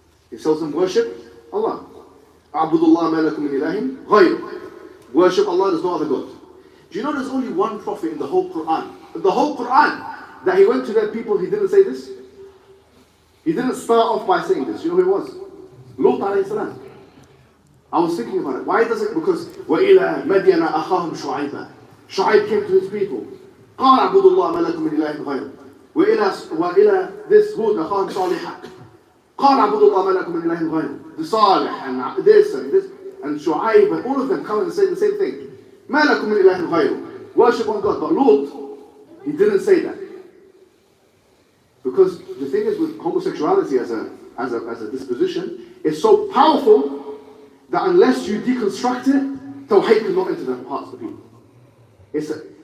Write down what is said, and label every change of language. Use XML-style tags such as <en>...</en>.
<en>He tells them, worship Allah.</en> <ar>A'budullah ma lakum min ilahin ghayruh.</ar> <en>Worship Allah, there's no other God. Do you know there's only one prophet in the whole Qur'an? In the whole Qur'an, that he went to their people, he didn't say this? He didn't start off by saying this. You know who it was? Lut alayhi salam. I was thinking about it. Why does it? Because</en> <ar>وَإِلَى مَدْيَنَ أَخَاهُمْ شُعَيْبًا.</ar> <en>Shu'aib came to his people.</en> <ar>قَالَ اعْبُدُوا اللَّهَ مَا لَكُم مِّنْ إِلَٰهٍ غَيْرُهُ. وإلى</ar> <en>this</en> <ar>Hud أخاهم صالحا. قَالَ اعْبُدُوا اللَّهَ مَا لَكُم مِّنْ إِلَٰهٍ غَيْرُهُ.</ar> <en>The Salih and this and Shu'aib and all of them come and say the same thing.</en> <ar>مَا لَكُم مِّنْ إِلَٰهٍ غَيْرُهُ.</ar> <en>Worship on God. But Lut, he didn't say that. Because the thing is with homosexuality as a disposition, it's so powerful that unless you deconstruct it, Tawheed cannot enter the hearts of the people.</en>